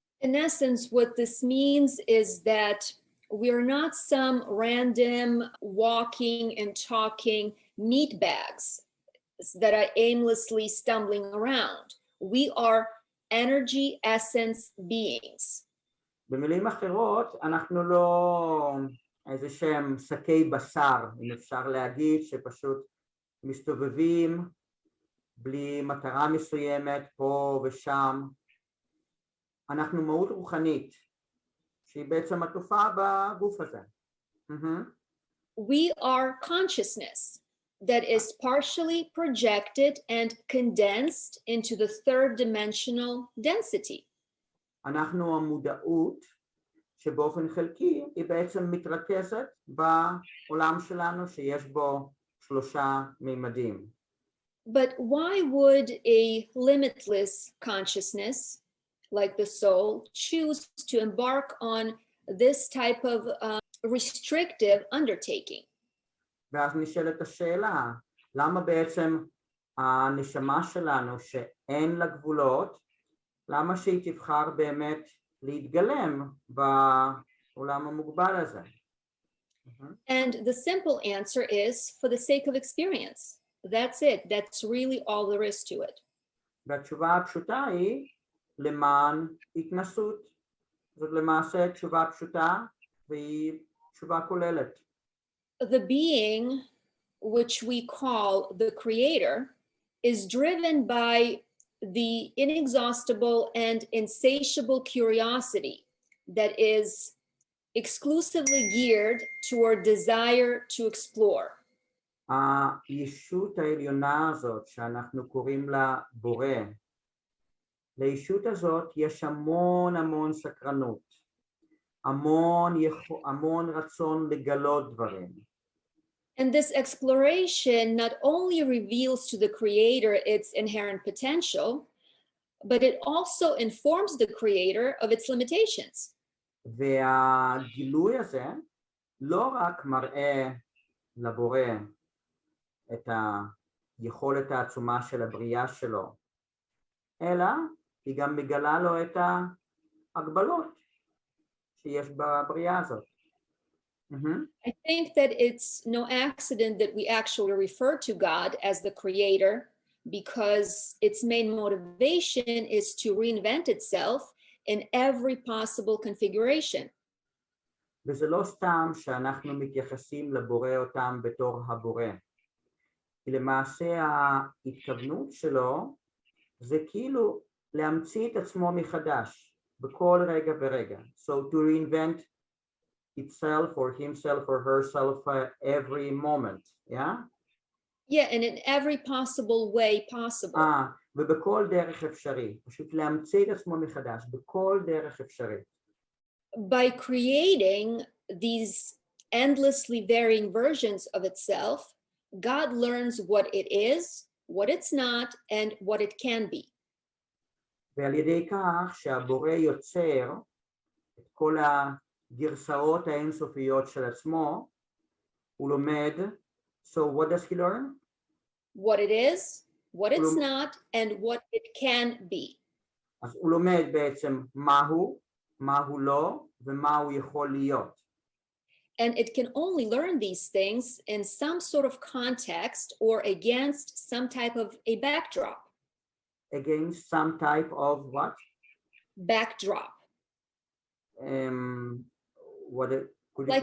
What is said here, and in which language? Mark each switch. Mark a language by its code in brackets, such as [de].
[en] In essence, what this means is that we're not some random walking and talking meat bags that are aimlessly stumbling around. We are energy essence beings. [he] במילים אחרות, אנחנו לא איזה שהם שקי בשר, אם אפשר להגיד, שפשוט מסתובבים בלי מטרה מסוימת פה ושם. אנחנו מהות רוחנית, שהיא בעצם התופעה בגוף הזה. [en] We are consciousness that is partially projected and condensed into the third dimensional density. [he] אנחנו המודעות שבאופן חלקי היא בעצם מתרכזת בעולם שלנו שיש בו 3 מימדים. [en] But why would a limitless consciousness like the soul choose to embark on this type of restrictive undertaking? [he] ואז נשאלת השאלה, למה בעצם הנשמה שלנו שאין לה גבולות, למה שהיא תבחר באמת להתגלם בעולם המוגבל הזה? [en] And the simple answer is for the sake of experience. That's it. That's really all there is to it. [he] והתשובה הפשוטה היא למען התנסות. זאת למעשה תשובה פשוטה והיא תשובה כוללת. [en] The being, which we call the creator, is driven by the inexhaustible and insatiable curiosity that is exclusively geared toward desire to explore. [he] הישות העליונה הזאת שאנחנו קוראים לה בורא, לישות הזאת יש המון סקרנות, המון רצון לגלות דברים. [en] And this exploration not only reveals to the creator its inherent potential, but it also informs the creator of its limitations. [he] והגילוי הזה לא רק מראה לבורא את היכולת העצומה של הבריאה שלו, אלא היא גם מגלה לו את ההגבלות שיש בבריאה הזאת. [en] I think that it's no accident that we actually refer to God as the creator, because its main motivation is to reinvent itself in every possible configuration. [he] וזה לא סתם שאנחנו מתייחסים לבורא אותם בתור הבורא. כי למעשה ההתכוונות שלו זה כאילו להמציא את עצמו מחדש בכל רגע ורגע. [en] So to reinvent itself or himself or herself every moment, yeah? Yeah, and in every possible way possible. [he] ובכל דרך אפשרי. פשוט להמציא את עצמו מחדש בכל דרך אפשרי. [en] By creating these endlessly varying versions of itself, God learns what it is, what it's not, and what it can be. [he] ועל ידי כך שהבורא יוצר את כל הגרסאות האינסופיות של עצמו, הוא לומד, [en] so what does he learn? What it is, what it's not, and what it can be. [he] אז הוא לומד בעצם מהו לא, ומה הוא יכול להיות. [en] And it can only learn these things in some sort of context or against some type of a backdrop. Against some type of what? Backdrop. What could you like